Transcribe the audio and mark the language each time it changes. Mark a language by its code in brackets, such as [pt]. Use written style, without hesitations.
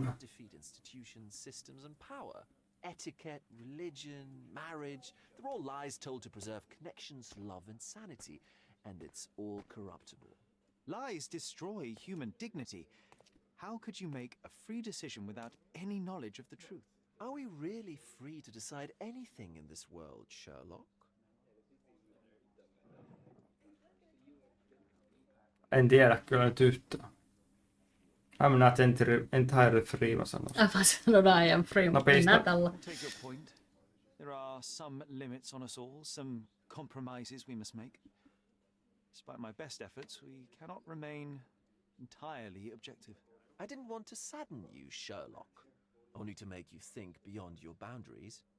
[en] cannot defeat institutions, systems, and power. Etiquette, religion, marriage, they're all lies told to preserve connections, love, and sanity. And it's all corruptible. Lies destroy human dignity. How could you make a free decision without any knowledge of the truth? Are we really free to decide anything in this world, Sherlock? [fi] En tiedä kyllä nyt yhtään. [en] I'm not entirely free, [fi] mä sanoisin. Mä sanon [en] I am free, [fi] mutta en tällä. [en] Take your point. There are some limits on us all, some compromises we must make. Despite my best efforts, we cannot remain entirely objective. I didn't want to sadden you, Sherlock, only to make you think beyond your boundaries.